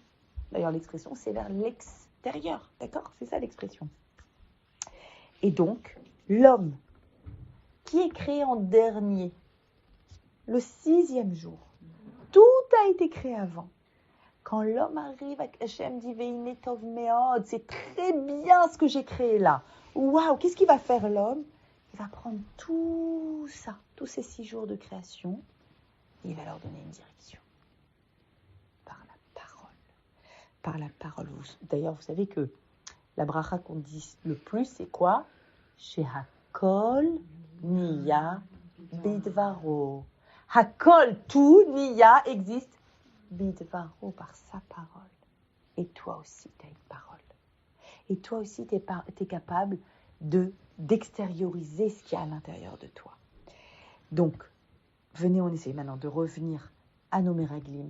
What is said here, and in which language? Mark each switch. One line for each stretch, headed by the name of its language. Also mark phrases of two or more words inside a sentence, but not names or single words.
French: D'ailleurs, l'expression, c'est vers l'extérieur. D'accord ? C'est ça, l'expression. Et donc, l'homme qui est créé en dernier, le 6e jour, tout a été créé avant. Quand l'homme arrive, Hachem dit
Hebrew: והנה טוב מאד,
French: c'est très bien ce que j'ai créé là. Waouh, qu'est-ce qu'il va faire l'homme ? Il va prendre tout ça, tous ces 6 jours de création, et il va leur donner une direction. Par la parole. Par la parole. D'ailleurs, vous savez que la bracha qu'on dit le plus, c'est quoi ?
Hebrew: שהכל נהיה בדברו.
French: Hakol, tout, niya, existe. Bidvaro, par sa parole. Et toi aussi, tu as une parole. Et toi aussi, tu es capable d'extérioriser ce qu'il y a à l'intérieur de toi. Donc, venez, on essaye maintenant de revenir à nos méraglim.